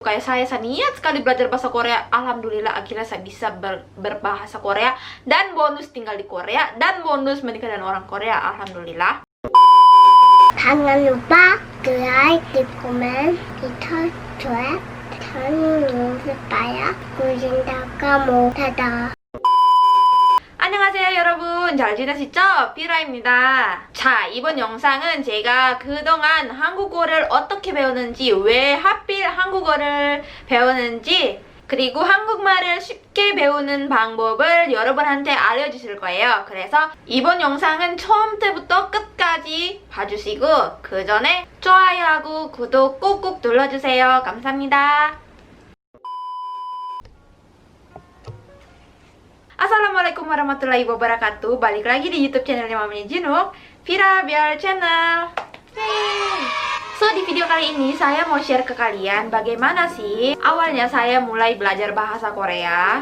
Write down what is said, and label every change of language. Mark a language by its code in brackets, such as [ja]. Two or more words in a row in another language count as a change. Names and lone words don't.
[id] Kayak saya niat sekali belajar bahasa Korea. Alhamdulillah akhirnya saya bisa berbahasa Korea. Dan bonus tinggal di Korea. Dan bonus menikah dengan orang Korea. Alhamdulillah. Jangan lupa like, di komen, di subscribe. Jangan supaya kucinta kamu. Dadah. [ko] 안녕하세요 여러분, 잘 지내시죠? 피라입니다. 자, 이번 영상은 제가 그동안 한국어를 어떻게 배웠는지, 왜 하필 한국어를 배웠는지, 그리고 한국말을 쉽게 배우는 방법을 여러분한테 알려주실 거예요. 그래서 이번 영상은 처음 때부터 끝까지 봐주시고 그 전에 좋아요하고 구독 꾹꾹 눌러주세요. 감사합니다. [ar] السلام عليكم ورحمة الله وبركاته. [id] Balik lagi di YouTube channelnya Mamanya Jinwook, Vira Biar Channel. So, di video kali ini saya mau share ke kalian bagaimana sih awalnya saya mulai belajar bahasa Korea.